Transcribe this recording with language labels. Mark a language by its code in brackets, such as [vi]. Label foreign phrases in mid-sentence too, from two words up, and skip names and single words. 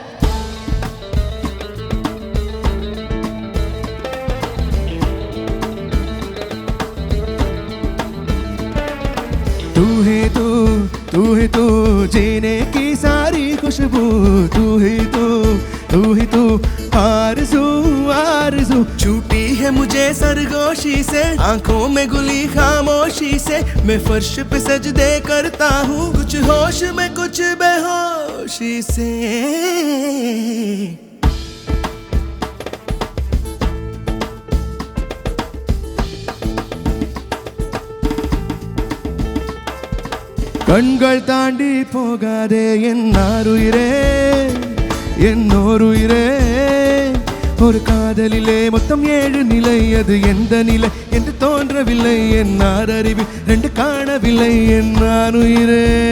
[hi] तू ही तो जीने की सारी खुशबू तू ही तो आरज़ू आरज़ू छूटी है मुझे सरगोशी से आंखों में गुली खामोशी से मैं फर्श पे सजदे करता हूँ कुछ होश में कुछ बेहोशी से [ta] கண்கள் தாண்டி போகாதே என்னாருயிரே என்னோருயிரே ஒரு காதலிலே மொத்தம் 7 நிலை அது எந்த நிலை என்று தோன்றவில்லை என்னார் அறிவில் 2 காணவில்லை என்னாருயிரே